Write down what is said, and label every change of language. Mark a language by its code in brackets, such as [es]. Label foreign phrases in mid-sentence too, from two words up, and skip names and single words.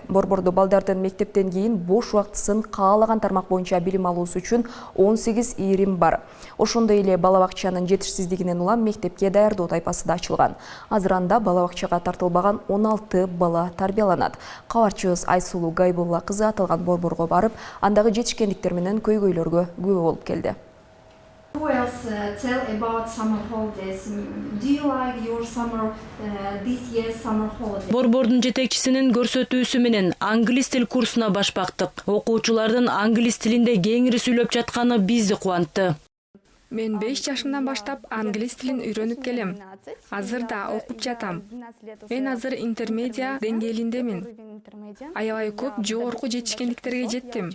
[ky] Борбордо балдардын мектептен кийин бош убактысын каалаган тармак боюнча билим алуусу үчүн 18 ирим бар. Ошондой эле балабакчанын жетишсиздигинен улам мектепке даярдоо тайпасы да ачылган. Азыр анда балабакчага тартылбаган 16 бала тарбияланат. Кабарчыбыз Айсулуу Гайбулла кызы аталган борборго барып, андагы жетишкендиктер менен көйгөйлөргө күбө болуп келди. [en] Who else tell about summer holidays? Do you like your summer this year summer holiday? [ky] Борбордун жетекчисинин көрсөтүүсү менен англис тил курсуна баш бактык. Окуучулардын англис тилинде кеңири сүйлөп жатканы бизди кубантты. Мен 5 жашымдан баштап англис тилин үйрөнүп келем. Азыр да окуп жатам. Мен азыр интермедиа деңгээлиндемин. Аябай көп жогорку жетишкендиктерге жеттим.